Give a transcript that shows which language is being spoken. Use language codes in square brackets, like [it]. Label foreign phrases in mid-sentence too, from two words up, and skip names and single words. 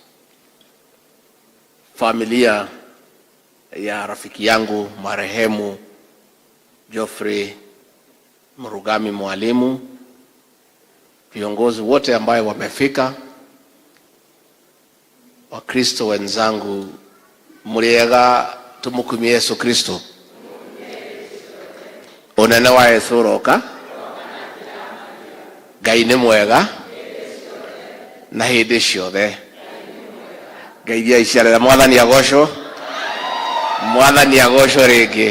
[sw] familia ya rafiki yangu marehemu Geoffrey Mrugami mwalimu, viongozi wote ambao wamefika, Wakristo wenzangu, [ki] muriega tumukumie Yesu Kristo. Onene wa Yesu uroka, Ngai nĩ mwega na hĩndĩ ciothe. Ngai aiciarĩra, Mwathani agocwo, Mwathani agocwo rĩngĩ.